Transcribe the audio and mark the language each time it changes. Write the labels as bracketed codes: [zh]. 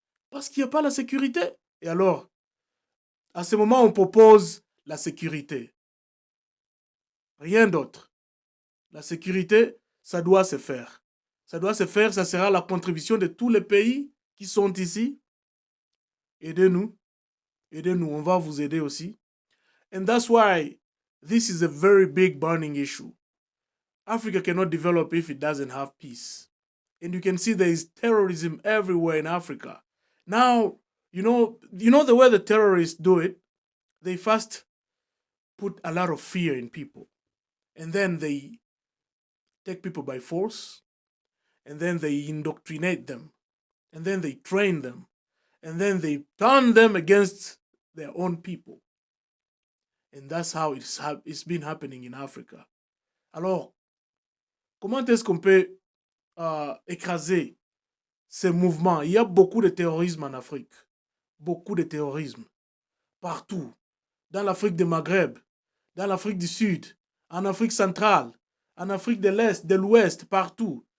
[fr] Parce qu'il n'y a pas la sécurité. Et alors, à ce moment, on propose la sécurité. Rien d'autre. La sécurité, ça doit se faire. Ça doit se faire, ça sera la contribution de tous les pays qui sont ici. Aidez-nous. Aidez-nous, on va vous aider aussi. [en] And that's why this is a very big burning issue. Africa cannot develop if it doesn't have peace. And you can see there is terrorism everywhere in Africa. Now, you know the way the terrorists do it? They first put a lot of fear in people. And then they take people by force. And then they indoctrinate them. And then they train them. And then they turn them against their own people. And that's how it's been happening in Africa. [fr] Alors, comment est-ce qu'on peut écraser ces mouvements? Il y a beaucoup de terrorisme en Afrique. Beaucoup de terrorisme. Partout. Dans l'Afrique du Maghreb, dans l'Afrique du Sud, en Afrique centrale, en Afrique de l'Est, de l'Ouest, partout.